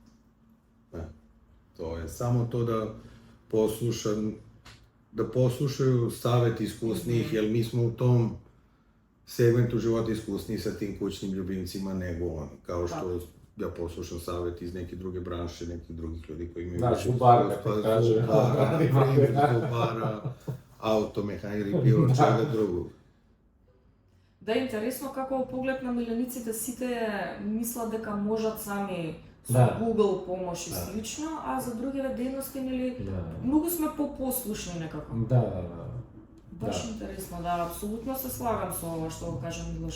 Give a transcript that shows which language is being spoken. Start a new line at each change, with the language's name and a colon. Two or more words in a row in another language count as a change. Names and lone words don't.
Serbian: To je samo to da poslušaju savjet iskusnijih, jer mi smo u tom segmentu života iskusniji sa tim kućnim ljubimcima nego on, kao što ja poslušam savjet iz neke druge branše, nekih drugih ljudi koji imaju više zubara, automehanika ili bilo čega drugog.
Macedonian: Да, интересно како во поглед на милениците сите мислат дека можат сами со Google помош и слично, а за другиве дејности, нели, многу сме попослушни некако. Да. Баш интересно, да, апсолутно се слагам со ова што го кажа Милош.